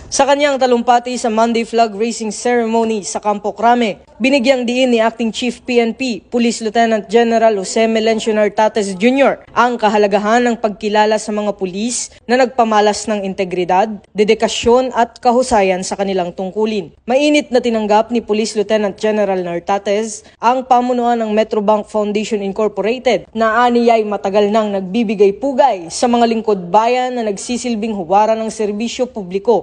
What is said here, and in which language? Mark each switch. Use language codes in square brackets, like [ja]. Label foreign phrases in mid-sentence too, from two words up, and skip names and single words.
[tl] Sa kanyang talumpati sa [en] Monday flag raising ceremony [tl] sa Campo Crame, binigyang diin ni Acting Chief PNP, Police Lieutenant General Jose Melencio Nartates Jr. ang kahalagahan ng pagkilala sa mga pulis na nagpamalas ng integridad, dedikasyon at kahusayan sa kanilang tungkulin. Mainit na tinanggap ni Police Lieutenant General Nartates ang pamunuan ng Metrobank Foundation Incorporated na aniyay matagal nang nagbibigay pugay sa mga lingkod bayan na nagsisilbing huwara ng serbisyo publiko.